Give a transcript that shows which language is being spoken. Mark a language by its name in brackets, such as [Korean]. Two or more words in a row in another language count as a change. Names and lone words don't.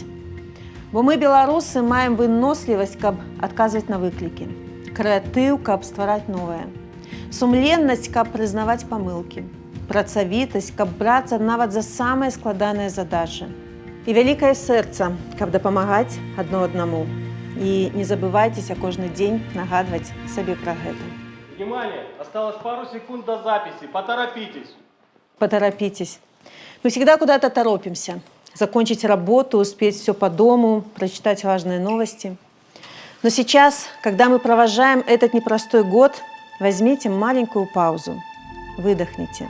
[Belarusian] Бо мы, беларусы, маем вынослівасць, каб адказваць на выклікі, крэатыў, каб ствараць новае, сумленнасць, каб прызнаваць памылкі, працавітасць, каб брацца нават за самыя складаныя задачы, і вялікае сэрца, каб дапамагаць адно аднаму. І не забывайцеся кожны дзень нагадваць сабе пра гэта. [Russian] Внимание! Осталось пару секунд до записи. Поторопитесь. Поторопитесь. Мы всегда куда-то торопимся. Закончить работу, успеть все по дому, прочитать важные новости. Но сейчас, когда мы провожаем этот непростой год, возьмите маленькую паузу, выдохните.